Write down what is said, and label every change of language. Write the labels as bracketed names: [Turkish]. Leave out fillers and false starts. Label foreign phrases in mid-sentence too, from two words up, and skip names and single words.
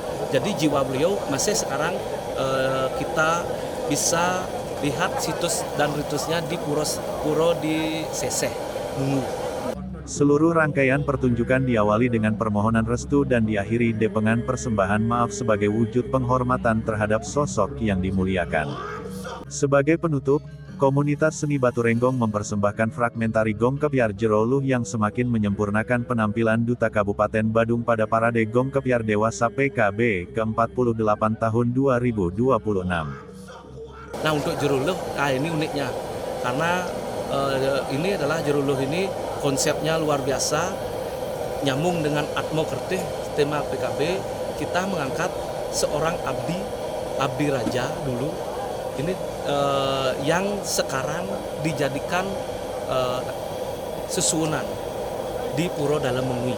[Indonesian] Jadi jiwa beliau masih sekarang kita bisa lihat situs dan ritusnya di Puro di Seseh, Munggu. Seluruh rangkaian pertunjukan diawali dengan permohonan restu dan diakhiri dengan persembahan maaf sebagai wujud penghormatan terhadap sosok yang dimuliakan. Sebagai penutup, komunitas seni Batu Renggong mempersembahkan fragmentari Gong Kepiar Jeroluh yang semakin menyempurnakan penampilan Duta Kabupaten Badung pada Parade Gong Kepiar Dewasa PKB ke-48 tahun 2026. Nah, untuk Jeroluh, ini uniknya, karena ini adalah Jeroluh ini konsepnya luar biasa, nyambung dengan Atmo Kertih, tema PKB. Kita mengangkat seorang abdi raja dulu, ini yang sekarang dijadikan sesuunan di Puro Dalam Mengui.